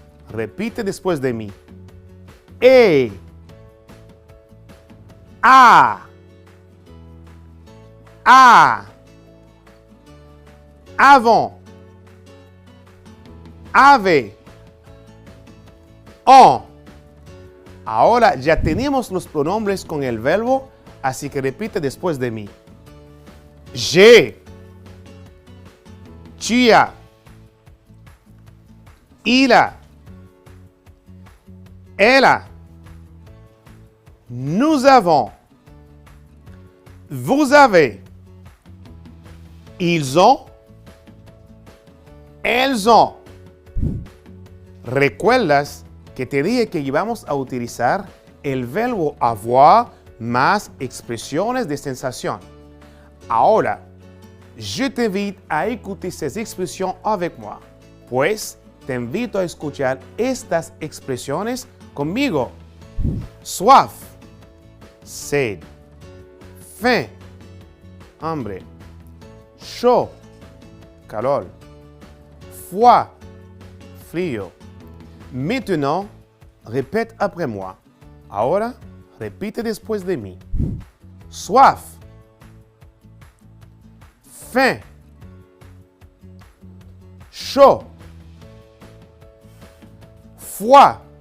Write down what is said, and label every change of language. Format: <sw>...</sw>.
<es>Repite después de mí. E, a, avant, avait, en. Ahora ya tenemos los pronombres con el verbo, así que repite después de mí.</es> <fr>J'ai, tu as, il a, elle a, nous avons, vous avez, ils ont, elles ont.</fr> <es>¿Recuerdas que te dije que íbamos a utilizar el verbo avoir más expresiones de sensación?</es> <fr>Ahora, je t'invite à écouter ces expressions avec moi.</fr> <es>Pues, te invito a escuchar estas expresiones conmigo.</es> <fr>Soif, sed. Faim, hambre. Chaud, calor. Froid, frío. Maintenant, répète après moi.</fr> <es>Ahora, repite después de mí.</es> <fr>Soif. Faim. Chaud. Froid.</fr>